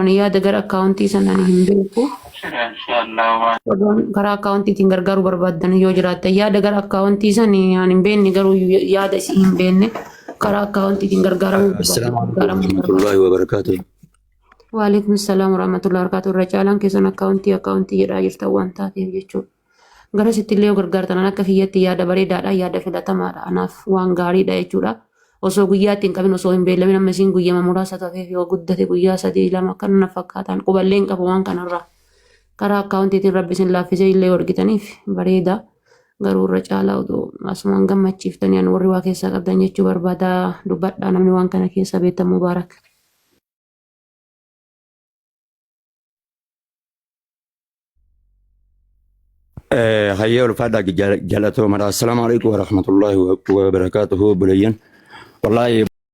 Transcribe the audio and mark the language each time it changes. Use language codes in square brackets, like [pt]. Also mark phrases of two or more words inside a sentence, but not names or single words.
[om] Ani yaada gara akkaawuntii sanaan hin beeku. Warroon karaa akkaawuntiitiin gargaaruu barbaadan yoo jiraatan yaada gara akkaawuntii sanii ani hin beekne garuu yaada isii hin beekne karaa akkaawuntiitiin gargaaramuu barbaadu. [ar] Waalaikum salam warahmatullahi wabarakatuh. [om] Irra caalaan keessan akkaawuntii jedhaa jirtan waan taateef jechuudha. Gara sitti illee gargaartan akka kiyyatti yaada bareedaadha yaada filatamaadha. Anaaf waan gaariidha jechuudha. Osoo guyyaa ittiin qabin osoo hin beellamin amma isiin guyyaa muraasa ta'eef yoo guddate guyyaa 3-2 kan na fakkaatan quballee hin qabu waan kanarraa. Karaa akkaawuntiitiin rabbi isin laaffisee illee argitaniif bareeda. Garuu irra caalaa otoo asumaan gammachiiftanii ani warri waa keessaa qabdan jechuu barbaada dubbadhaa namni waan kana keessa beektan mubaarak. هيا الفادا جلته مرة [ar] السلام عليكم ورحمة الله وبركاته بليين والله